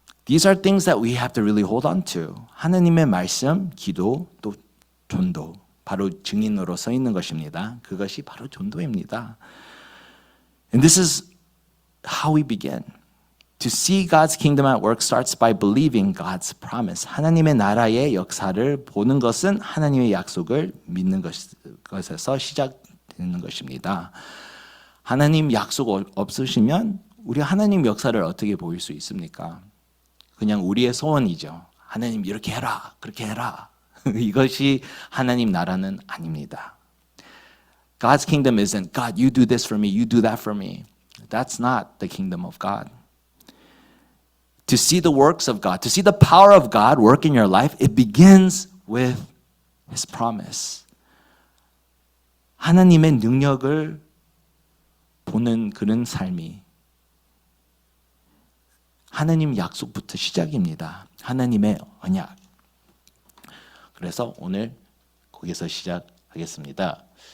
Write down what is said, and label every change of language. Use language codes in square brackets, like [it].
[en] These are things that we have to really hold on to. [ko] 하나님의 말씀, 기도, 또 전도, 바로 증인으로 서 있는 것입니다. 그것이 바로 전도입니다. [en] And this is how we begin. To see God's kingdom at work starts by believing God's promise. [ko] 하나님의 나라의 역사를 보는 것은 하나님의 약속을 믿는 것에서 시작되는 것입니다. 하나님 약속 없으시면 우리 하나님 역사를 어떻게 보일 수 있습니까? 그냥 우리의 소원이죠. 하나님 이렇게 해라, 그렇게 해라. 이것이 하나님 나라는 아닙니다. [en] God's kingdom isn't God, you do this for me, you do that for me. That's not the kingdom of God. To see the works of God, to see the power of God work in your life, it begins with His promise. [ko] 하나님의 능력을 보는 그런 삶이 하나님 약속부터 시작입니다. 하나님의 언약. 그래서 오늘 거기서 시작하겠습니다.